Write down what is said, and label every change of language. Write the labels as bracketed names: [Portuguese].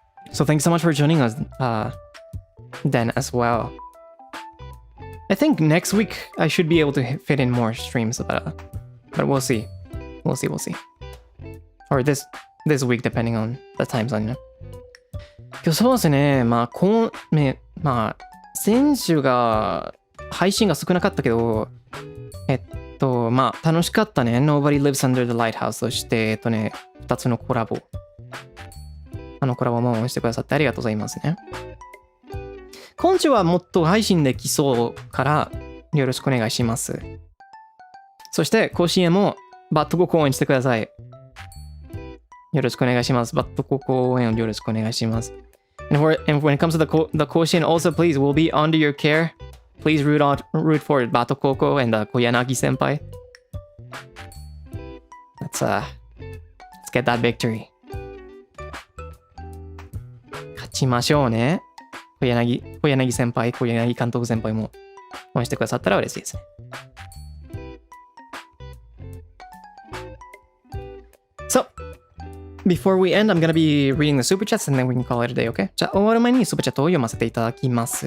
[English] So thanks so much for joining us then as well. I think next week I should be able to fit in more streams, but we'll see. We'll see. Or this week depending on the time zone, you know? [Japanese] 今日そうですね。まあ選手が配信が少なかったけど、まあ楽しかったね。 Nobody Lives Under the Lighthouse そして2つのコラボ。コラボも応援してくださってありがとうございますね。今週はもっと配信できそうからよろしくお願いします。そして甲子園もバットココ応援してください。よろしくお願いします。バットココ応援をよろしくお願いします。 [English] And when it comes to the Koshien, also please, we'll be under your care. Please root for Bato Koko and Koyanagi senpai. Let's get that victory. [Japanese] 勝ちましょうね。小柳先輩、小柳監督先輩も応援してくださったら嬉しいですね。 [English] So, before we end, I'm gonna be reading the super chats and then we can call it a day, okay? [Japanese] じゃあ終わる前にスーパーチャットを読ませていただきます。